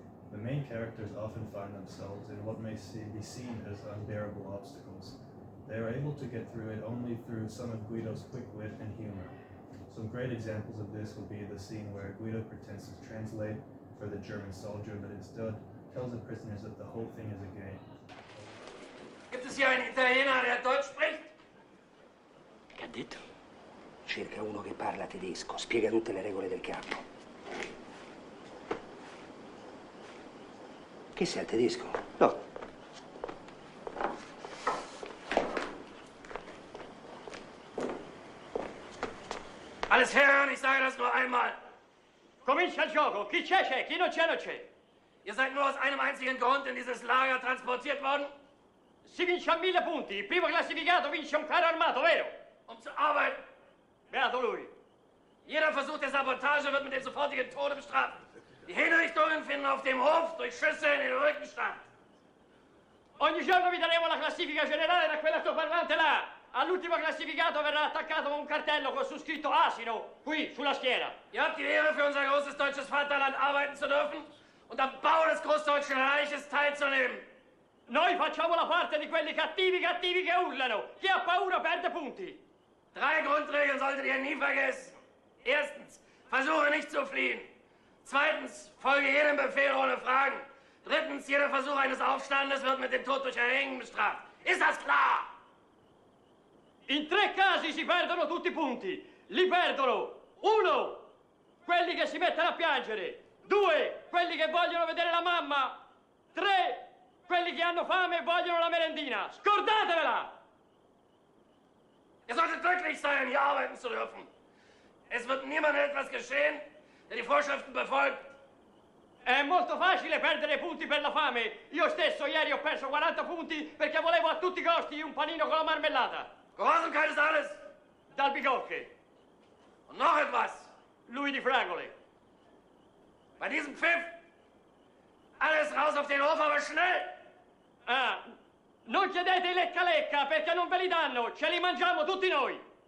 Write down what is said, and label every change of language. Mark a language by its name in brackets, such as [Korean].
[English] The main characters often find themselves in what may be seen as unbearable obstacles. They are able to get through it only through some of Guido's quick wit and humor. Some great examples of this would be the scene where Guido pretends to translate for the German soldier, but instead tells the prisoners that the whole thing is a game. [German] Gibt es hier einen Italiener, der Deutsch spricht? [Italian] Che ha detto? Cerca uno che parla tedesco, spiega tutte le regole del campo. Che sei al tedesco? No. [German] Alles her, ich sage das nur einmal. [Italian] Comincia il gioco. Chi c'è, chi non c'è, non c'è. [German] Ihr seid nur aus einem einzigen Grund in dieses Lager transportiert worden? [Italian] Si vince a 1000 punti. Il primo classificato vince un carro armato, vero? [German] Um zu arbeiten. [Italian] Beato lui. [German] Jeder Versuch der Sabotage wird mit dem sofortigen Tode bestraft. Die Hinrichtungen finden auf dem Hof durch Schüsse in den Rücken statt. [Italian] Ogni giorno vi daremo la classifica generale da quell'altoparlante là. All'ultimo classificato verrà attaccato con un cartello con su scritto asino, qui, sulla schiena. [German] Ihr habt die Ehre, für unser großes deutsches Vaterland arbeiten zu dürfen und am Bau des Großdeutschen Reiches teilzunehmen. [Italian] Noi facciamo la parte di quelli cattivi che urlano. Chi ha paura perde punti. [German] 3 Grundregeln solltet ihr nie vergessen. Erstens, versuche nicht zu fliehen. Zweitens, folge jedem Befehl ohne Fragen. Drittens, jeder Versuch eines Aufstandes wird mit dem Tod durch Erhängen bestraft. Ist das klar? [Italian] In 3 casi si perdono tutti i punti. Li perdono 1, quelli che si mettono a piangere. 2, quelli che vogliono vedere la mamma. 3, quelli che hanno fame e vogliono la merendina. Scordatevela! [German] Ihr solltet glücklich sein, hier arbeiten zu dürfen. Es wird niemandem etwas geschehen, der die Vorschriften befolgt. [Italian] È molto facile perdere punti per la fame. Io stesso ieri ho perso 40 punti perché volevo a tutti i costi un panino con la marmellata. [German] Gehorsamkeit ist alles. [Italian] Dal Bicocche. [German] Und noch etwas. [Italian] Lui di Fragole. [German] Bei diesem Pfiff. Alles raus auf den Hof, aber schnell. [Italian] Ah, non chiedete i lecca-lecca perché non ve li danno. Ce li mangiamo tutti noi.